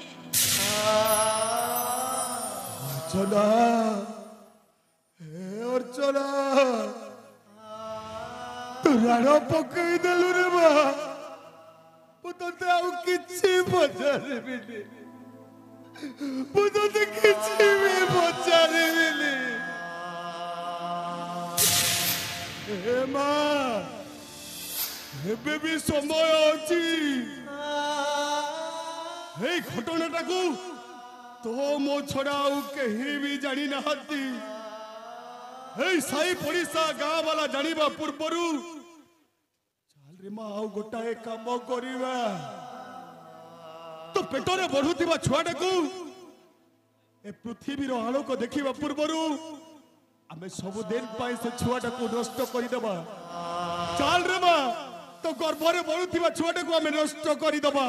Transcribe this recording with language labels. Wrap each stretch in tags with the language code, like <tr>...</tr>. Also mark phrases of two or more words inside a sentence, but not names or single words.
<or>ଅର୍ଚ୍ଚନା ହେ ଅର୍ଚ୍ଚନା ତୁ ରାଣ ପକେଇଦେଲୁ ରେ ମା ମୁଁ ତତେ ଆଉ କିଛି ପଚାରିବିନି ମୁଁ ତତେ କିଛି ବି ପଚାରିବିନି ହେ ମା ଏବେ ବି ସମୟ ଅଛି ଏଇ ଘଟଣାଟାକୁ ତ ମୋ ଛଡା ଆଉ କେହି ବି ଜାଣି ନାହାନ୍ତି এই ସାଇ ପଡିଶା ଗାଁ ବାଲା ଜାଣିବା ପୂର୍ବରୁ ଚାଲରେ ମା ଆଉ ଗୋଟାଏ କାମ କରିବା ତ ପେଟରେ ବଢୁଥିବା ଛୁଆଟାକୁ ଏ ପୃଥିବୀର ଆଲୋକ ଦେଖିବା ପୂର୍ବରୁ ଆମେ ସବୁଦିନ ପାଇଁ ସେ ଛୁଆଟାକୁ ନଷ୍ଟ କରିଦେବା ଚାଲରେ ମା ତ ଗର୍ଭରେ ବଢୁଥିବା ଛୁଆଟାକୁ ଆମେ ନଷ୍ଟ କରିଦେବା</or>